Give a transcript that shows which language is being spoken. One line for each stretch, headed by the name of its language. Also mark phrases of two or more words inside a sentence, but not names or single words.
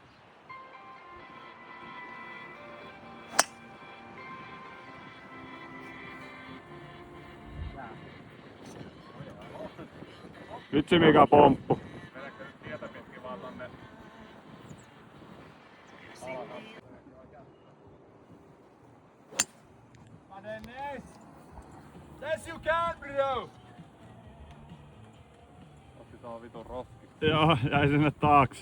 Finnish: Vitsi mikä pomppu. Vedäkö nyt tietä pitkin vaan tonne alhaalla?
English: Yes you can, bro!
Finnish: Otti tuo vitun roski. Joo, jäi sinne taakse.